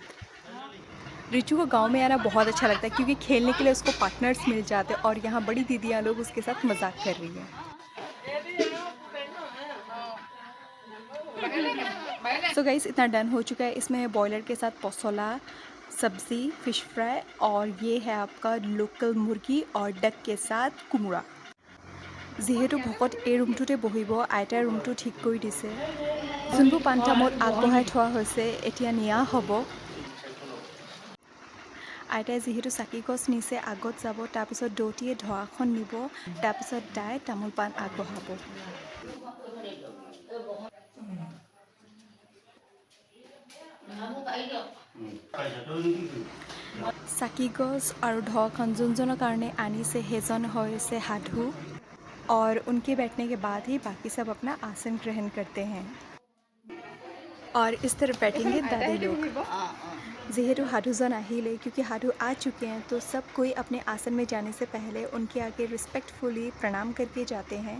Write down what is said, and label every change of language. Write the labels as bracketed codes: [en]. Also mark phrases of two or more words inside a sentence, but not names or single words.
[hi] रिचू को गांव में आना बहुत अच्छा लगता है, क्योंकि खेलने के लिए उसको पार्टनर्स मिल जाते हैं, और यहाँ बड़ी दीदियाँ लोग उसके साथ मजाक कर रही हैं। [en] so guys, [hi] इतना डन हो चुका है। इसमें बॉयलर के साथ पोसोला, सब्ज़ी, [en] fish fry, [hi] और ये है आपका लोकल मुर्गी और डक के साथ कुमुरा। [as] যিহেতু ভকত এই ৰুমটোতে বহিব, আইতাই ৰুমটো ঠিক কৰি দিছে। যোনবোৰ পাণ তামোল আগবঢ়াই থোৱা হৈছে এতিয়া নিয়া হ'ব। আইতাই যিহেতু চাকি গছ নিছে, আগত যাব, তাৰপিছত দৌতিয়ে ঢৰাখন নিব, তাৰপিছত দাই তামোল পাণ আগবঢ়াব। চাকি গছ আৰু ঢৰাখন যোনজনৰ কাৰণে আনিছে সেইজন হৈছে সাধু, [hi] और उनके बैठने के बाद ही बाकी सब अपना आसन ग्रहण करते हैं। और इस तरफ बैठेंगे दादी लोग। [as] যিহেতু সাধুজন আহিলে, [hi] क्योंकि साधु आ चुके हैं, तो सब कोई अपने आसन में जाने से पहले उनके आगे रिस्पेक्टफुली प्रणाम करके जाते हैं।